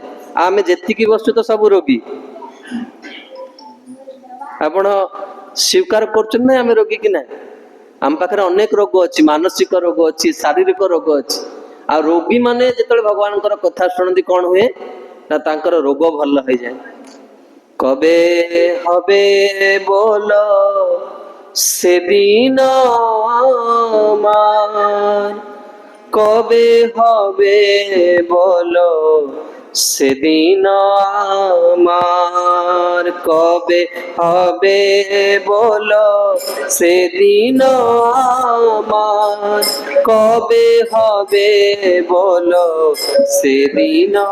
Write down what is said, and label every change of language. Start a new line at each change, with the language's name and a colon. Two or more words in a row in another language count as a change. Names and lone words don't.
Odia: ଆମେ ଯେତିକି ବସୁ ତ ସବୁ ରୋଗୀ। ଆପଣ ସ୍ୱୀକାର କରୁଛନ୍ତି ନା ଆମେ ରୋଗୀ କି ନାହିଁ? ଆମ ପାଖରେ ଅନେକ ରୋଗ ଅଛି, ମାନସିକ ରୋଗ ଅଛି, ଶାରୀରିକ ରୋଗ ଅଛି। ଆଉ ରୋଗୀ ମାନେ ଯେତେବେଳେ ଭଗବାନଙ୍କର କଥା ଶୁଣନ୍ତି କଣ ହୁଏ ନା ତାଙ୍କର ରୋଗ ଭଲ ହେଇଯାଏ।
Bangla: কবে হবে বলো সেদিন আমার, কবে হবে বলো সেদিন আমার কবে হবে বলো, সেদিন আমার কবে হবে বলো, সেদিন